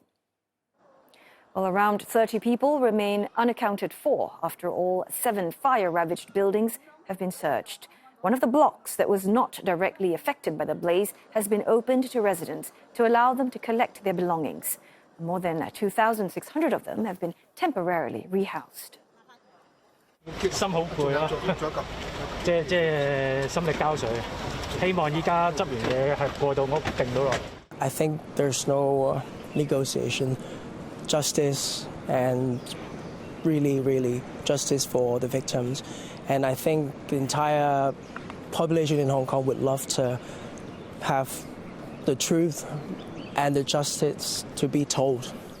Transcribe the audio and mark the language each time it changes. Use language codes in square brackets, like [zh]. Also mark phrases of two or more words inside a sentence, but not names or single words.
[en] Well, around 30 people remain unaccounted for after all 7 fire-ravaged buildings have been searched. One of the blocks that was not directly affected by the blaze has been opened to residents to allow them to collect their belongings. More than 2,600 of them have been temporarily rehoused. [yue] 心好攰咯，即心力交瘁。希望依家執完嘢係過到屋定到落。 [en] I think there's no negotiation, justice, and really justice for the victims. And I think the entire population in Hong Kong would love to have the truth and the justice to be told.